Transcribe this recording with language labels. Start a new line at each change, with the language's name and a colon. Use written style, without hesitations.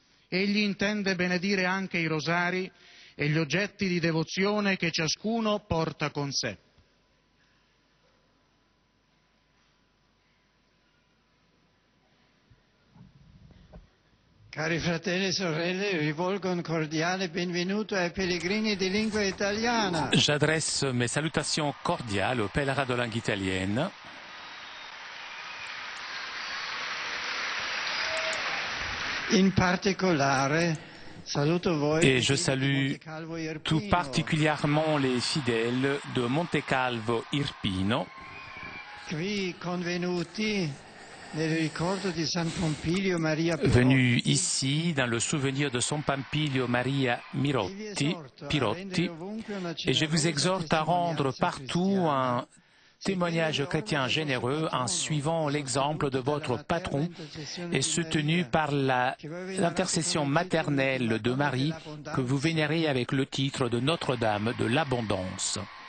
Italian: Egli intende benedire anche i rosari e gli oggetti di devozione che ciascuno porta con sé. Cari fratelli e sorelle, rivolgo un cordiale benvenuto ai pellegrini di lingua italiana.
French: J'adresse mes salutations cordiales aux pèlerins de langue italienne.
Italian: In particolare, saluto voi.
French: Et je salue tout particulièrement les fidèles de Montecalvo Irpino,
Italian: Qui convenuti nel ricordo di San Pompilio Maria
French: venus ici dans le souvenir de San Pompilio Maria Pirotti, et je vous exhorte à rendre partout un témoignage chrétien généreux en suivant l'exemple de votre patron et soutenu par l'intercession maternelle de Marie que vous vénérez avec le titre de Notre-Dame de l'Abondance.